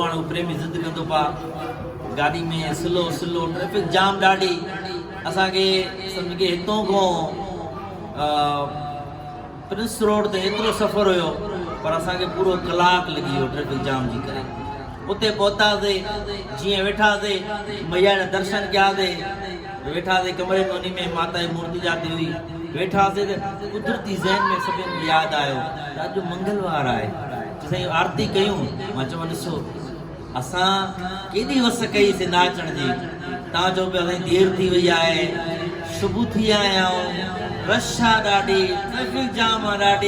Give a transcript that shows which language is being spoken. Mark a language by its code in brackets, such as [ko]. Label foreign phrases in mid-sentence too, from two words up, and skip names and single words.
[sd] हाणे उहो प्रेमी ज़िद कंदो पिया, गाॾी में [en] slow slow, traffic jam [sd] ॾाढी। असांखे सम्झ के हितां खां प्रिंस रोड ते एतिरो सफ़र हुयो, पर असांखे पूरो कलाकु लॻी वियो [en] traffic jam [sd] जी करे। उते पहुतासीं, जीअं वेठासीं मैया जा दर्शन कयासीं, वेठासीं कमरे में, उन में माता जी मूर्ति जाती हुई। वेठासीं त कुदरती ज़हन में सभिनि यादि आयो त अॼु मंगलवार आहे, साईं आरती कयूं। मां चवां ॾिसो असां केॾी वस कईसीं नाचण जी, तव्हां चओ पिया साईं देरि थी वई आहे, सुबुह थी आया आहियूं, रश आहे ॾाढी, [en] traffic jam [sd] आहे ॾाढी।